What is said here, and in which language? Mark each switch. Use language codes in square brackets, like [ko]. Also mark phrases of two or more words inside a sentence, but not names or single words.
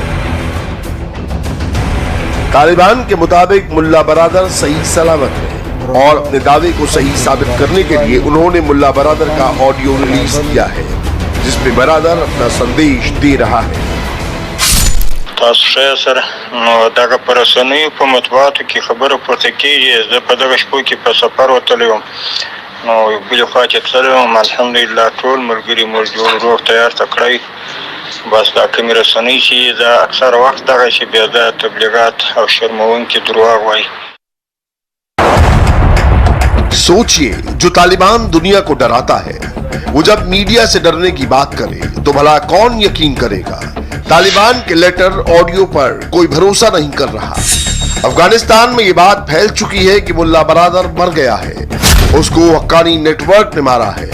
[hi] तालिबान के मुताबिक मुल्ला बरादर सही सलामत है और अपने दावे को सही साबित करने के लिए उन्होंने मुल्ला बरादर का [en] audio release [hi] किया है, जिसमें बरादर अपना संदेश दे रहा है। [ps] सर दगा परसनई په مطبوعاتو کې خبره پورته کیږي زه په دغه شپو کې په سفر وتلی وم نو بلې خوا چې تللی وم الحمدلله ټول ملګري مو جوړ روغ تیار ته کړی بس دا کومې رسنۍ چې دا اکثر وخت دغه چې بیا دا تبلیغات او شرموونکي دروغ وایي। [hi] सोचिए, जो तालिबान दुनिया को डराता है वो जब मीडिया से डरने की बात करे तो भला कौन यकीन करेगा? तालिबान के [en] letter audio [hi] पर कोई भरोसा नहीं कर रहा। अफगानिस्तान में ये बात फैल चुकी है कि मुल्ला बरादर मर गया है, उसको हक्कानी नेटवर्क ने मारा है।